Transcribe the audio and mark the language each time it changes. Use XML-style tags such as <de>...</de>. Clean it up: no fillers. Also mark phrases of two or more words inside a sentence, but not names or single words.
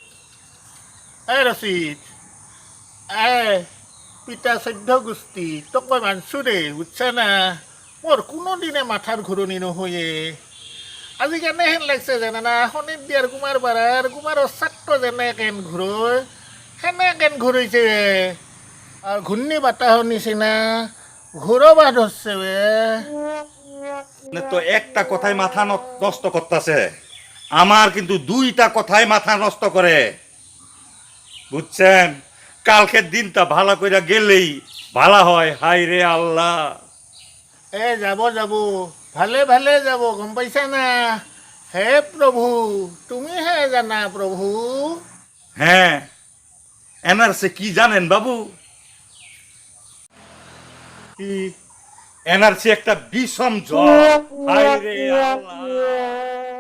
<as>ৰচিদ পিতা চৈধ্য গোষ্ঠী তোক মই মানছোঁ দেই বুজছা না মোৰ কোনোদিনে মাথাৰ ঘূৰণি নহয়ে আজি কেনেহেন লাগছে জানানা শনিত দিয়াৰ কুমাৰ কুমাৰৰ ছাত্ৰ যেনেকেন ঘূৰয় সেনেকেন ঘূৰাইছে আৰু ঘূৰ্ণি বাতাহৰ নিচিনা ঘূৰবা ধৰছে</as> <bn>তো একটা কথাই মাথা নষ্ট করতেছে আমার কিন্তু দুইটা কথাই মাথা নষ্ট করে বুঝছেন কালকের দিনটা ভালো করে গেলেই ভালো হয় হাই রে আল্লাহ</bn> <as>যাব ভালে ভালে যাব গম পাইছা না হে প্ৰভু তুমিহে জানা প্ৰভু</as> <bn>হ্যাঁ এনআরসি কি জানেন বাবু কি এনআরসি একটা বিষম জ্বর হাই রে আল্লাহ</bn>